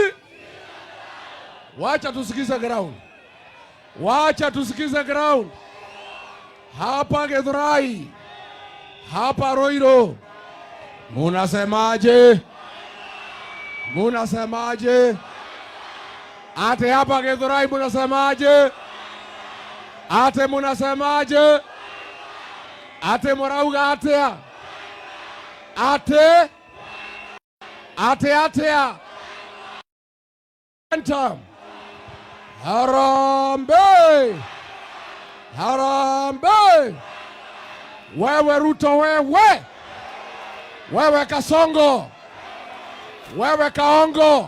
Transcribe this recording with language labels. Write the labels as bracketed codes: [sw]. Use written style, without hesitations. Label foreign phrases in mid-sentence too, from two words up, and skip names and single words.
[sw] Wacha tusikize ground. Wacha tusikize ground. Hapa Githurai, hapa Roiro, munasemaje? Munasemaje? Ate hapa Githurai munasemaje? Ate munasemaje? Ate morauga atea? Ate? Ate atea? Harambee! Harambee! Wewe Ruto wewe! Wewe Kasongo! Wewe Kaongo!